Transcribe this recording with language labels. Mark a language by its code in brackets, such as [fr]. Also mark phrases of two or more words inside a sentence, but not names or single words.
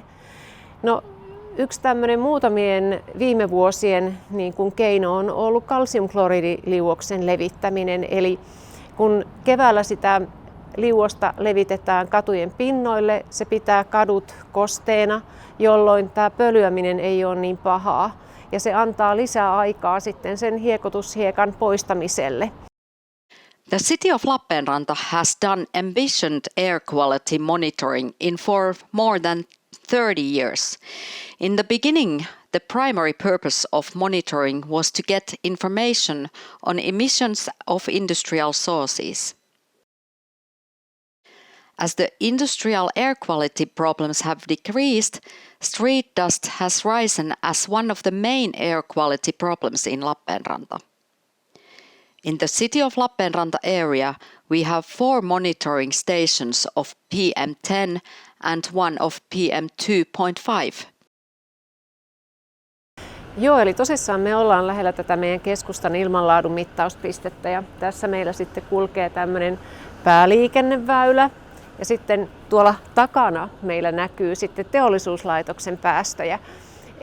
[fi] No, yksi tämmöinen muutamien viime vuosien niin kuin keino on ollut kalsiumkloridiliuoksen levittäminen. Eli kun keväällä sitä liuosta levitetään katujen pinnoille, se pitää kadut kosteena, jolloin tämä pölyäminen ei ole niin pahaa. Ja se antaa lisää aikaa sitten sen hiekotushiekan poistamiselle. [en] The city of Lappeenranta has done ambitious air quality monitoring for more than 30 years. In the beginning, the primary purpose of monitoring was to get information on emissions of industrial sources. As the industrial air quality problems have decreased, street dust has risen as one of the main air quality problems in Lappeenranta. In the city of Lappeenranta area, we have 4 monitoring stations of PM10 and one of PM2.5. [fi] Joo, eli tosissaan me ollaan lähellä tätä meidän keskustan ilmanlaadun mittauspistettä ja tässä meillä sitten kulkee tämmöinen pääliikenneväylä ja sitten tuolla takana meillä näkyy sitten teollisuuslaitoksen päästöjä.